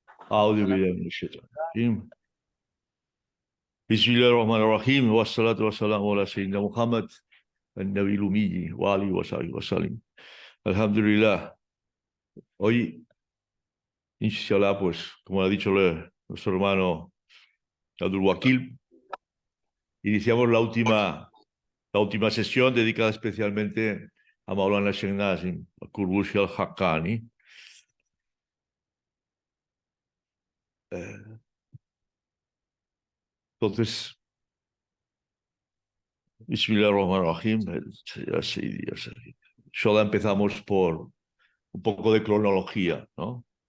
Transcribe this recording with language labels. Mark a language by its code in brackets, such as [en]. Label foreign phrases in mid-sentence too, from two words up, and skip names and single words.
[ar] أعوذ بالله من الشيطان الرجيم بسم الله الرحمن الرحيم والصلاة والسلام على سيدنا محمد النبي الأمي وآله وصحبه وسلم. Alhamdulillah. [es] Hoy, inshallah, pues, como ha dicho nuestro hermano Abdul Wakil, iniciamos la última sesión dedicada especialmente a Maulana Sheikh Nazim al-Qurbushi al-Haqqani. Entonces, [ar] Bismillahirrahmanirrahim. يا سيدي، يا سيدي. [es] Solo empezamos por un poco de cronología, ¿no?